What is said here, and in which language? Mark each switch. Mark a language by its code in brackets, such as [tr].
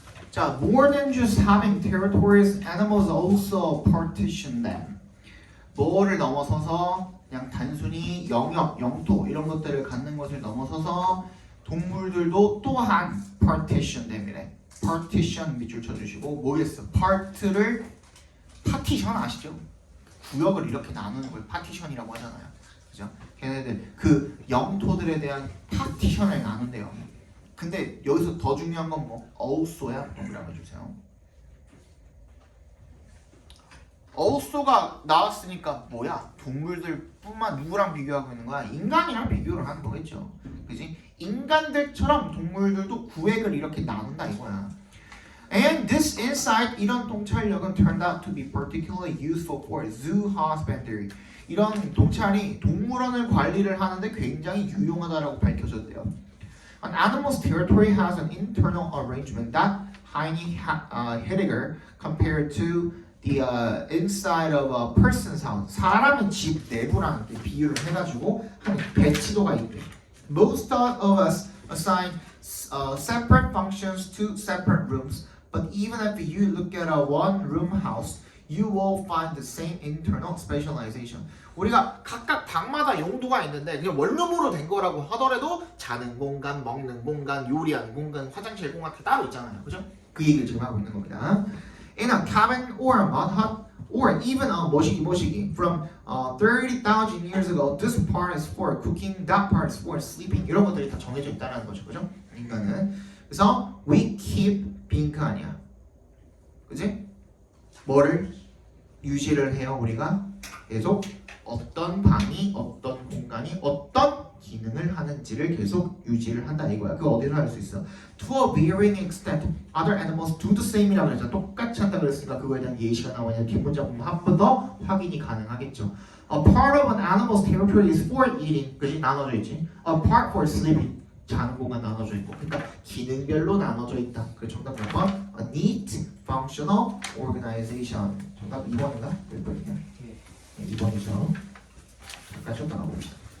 [en] 자, more than just having territories, animals also partition them. [ko] 뭐를 넘어서서 그냥 단순히 영역, 영토 이런 것들을 갖는 것을 넘어서서 동물들도 또한 [en] partition them [ko] 이래. partition 밑줄 쳐주시고 뭐겠어? part를 partition 아시죠? 구역을 이렇게 나누는 걸 partition이라고 하잖아요. 그죠? 걔네들 그 영토들에 대한 partition을 나눈대요. 근데 여기서 더 중요한 건 뭐? also야? 뭐라고 해주세요. also가 나왔으니까 뭐야? 동물들뿐만 누구랑 비교하고 있는 거야? 인간이랑 비교를 하는 거겠죠. 그지? 인간들처럼 동물들도 구획을 이렇게 나눈다 이거야. [en] And this insight, [ko] 이런 통찰력은 [en] turned out to be particularly useful for zoo husbandry. [ko] 이런 통찰이 동물원을 관리를 하는데 굉장히 유용하다라고 밝혀졌대요. [en] An animal's territory has an internal arrangement that Heidegger compared to the inside of a person's house. [ko] 사람의 집 내부라는 게 비유를 해가지고 한 배치도가 있대. [en] Most of us assign separate functions to separate rooms, but even if you look at a one-room house, you will find the same internal specialization. [ko] 우리가 각각 방마다 용도가 있는데 그냥 원룸으로 된 거라고 하더라도 자는 공간, 먹는 공간, 요리하는 공간, 화장실 공간 다 따로 있잖아요, 그죠? 그 얘기를 지금 하고 있는 겁니다. [en] In a cabin or a mud hut or even a 모시기 from 30,000 years ago, this part is for cooking, that part is for sleeping. [ko] 이런 것들이 다 정해져 있다는 거죠, 그죠? 인간은. 그래서 [en] we keep [ko] 빈크 아니야, 그지? 뭐를 유지를 해요 우리가 계속 어떤 방이 어떤 공간이 어떤 기능을 하는지를 계속 유지를 한다 이거야. 그거 어디서 할 수 있어? [en] To a varying extent, other animals do the same이라고 [ko] 그랬잖아. 똑같이 한다 그랬으니까 그거에 대한 예시가 나오냐 뒷문자 보면 한 번 더 확인이 가능하겠죠. [en] A part of an animal's territory is for eating, 그지? [ko] 나눠져 있지. [en] A part for sleeping, [ko] 자는 공간 나눠져 있고. 그러니까 기능별로 나눠져 있다. 그 정답 몇 번? [en] A neat, functional organization. [ko] 정답 2번인가? 몇 번이냐? 2번이죠. 잠깐 쉬었다 가봅시다.